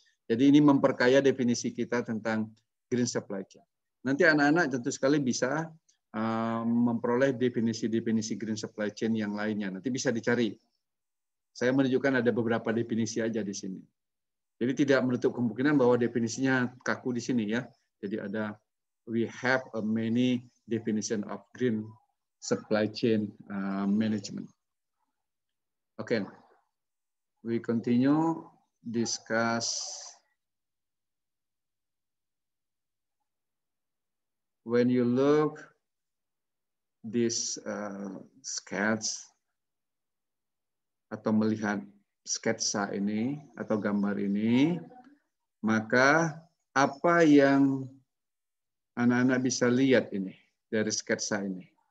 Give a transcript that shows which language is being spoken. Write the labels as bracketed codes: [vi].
[id] Jadi ini memperkaya definisi kita tentang green supply chain. Nanti anak-anak tentu sekali bisa memperoleh definisi-definisi green supply chain yang lainnya. Nanti bisa dicari. Saya menunjukkan ada beberapa definisi aja di sini. Jadi tidak menutup kemungkinan bahwa definisinya kaku di sini ya. Jadi ada [en] we have a many definition of green supply chain management. Okay, we continue discuss when you look this sketch [id] atau melihat sketsa ini atau gambar ini, maka apa yang anak-anak bisa lihat ini dari sketsa ini?